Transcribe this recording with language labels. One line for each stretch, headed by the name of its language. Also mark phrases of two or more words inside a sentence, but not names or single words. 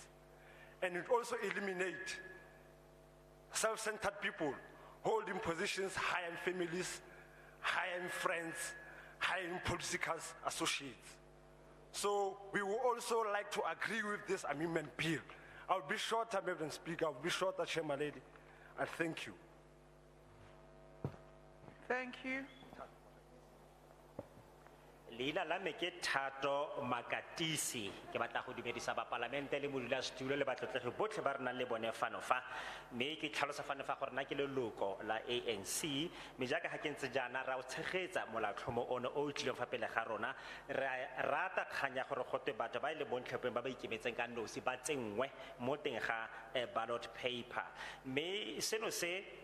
English: And it also eliminate self-centered people holding positions high in families, high in friends, high in political associates. So we would also like to agree with this amendment bill. I'll be shorter, Madam Speaker, I'll be shorter, Chairman Lady. I thank you. Thank you.
Tswana: Leina la me ke Thato Makatisi ke batla go dumedisa ba parlamente le modulasetulo le batlotlegi botlhe ba rena le bone fano fa mme ke tlhalosa fano fa gore na ke leloko la ANC me jaaka ha ke ntse jana ra o tshegetsa molaotlhomo ono o tlileng fa pele ga rona ra rata kganya gore gotwe batho ba ile bontlhopeng ba ba ikemetseng ka nosi ba tsengwe mo teng ga
English: ballot paper
Tswana: mme seno se